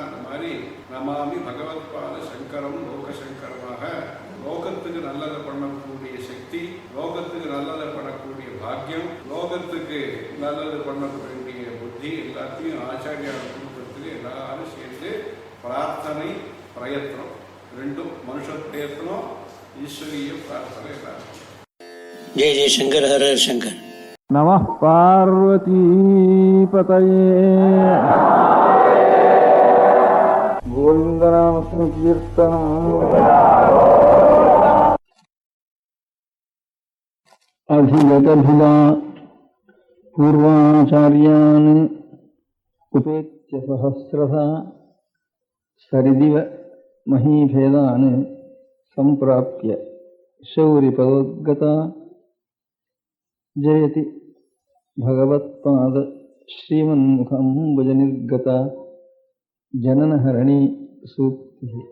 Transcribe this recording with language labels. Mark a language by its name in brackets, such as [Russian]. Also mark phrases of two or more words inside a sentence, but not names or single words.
[Tamil] அந்த மாதிரி [Sanskrit] नमामि भगवत्पाद शङ्करम् [Tamil] லோகசங்கரமாக லோகத்துக்கு நல்லதை பண்ணக்கூடிய சக்தி, லோகத்துக்கு நல்லதை பண்ணக்கூடிய பாக்கியம், லோகத்துக்கு நல்லது பண்ணக்கூடிய புத்தி எல்லாத்தையும் ஆச்சாரியார் குடும்பத்துக்கு எல்லாரும் சேர்ந்து பிரார்த்தனை பிரயத்னம் ரெண்டும், மனுஷ பிரயத்னம் ஈஸ்வரிய பிரார்த்தனை எல்லாரும். [Sanskrit] जय जय शङ्कर हर शङ्कर. नमः पार्वतीपतये. गोविन्दनाम सङ्कीर्तनम्. अधिगतभिदा पूर्वाचार्यान् उपेत्य सहस्रधा सरिदिव महीभेदान् सम्प्राप्य शौरिपदोद्गत जयति भगवत्पाद श्रीमन्मुखाम्बुज निर्गत जननहरणि सूक्ति.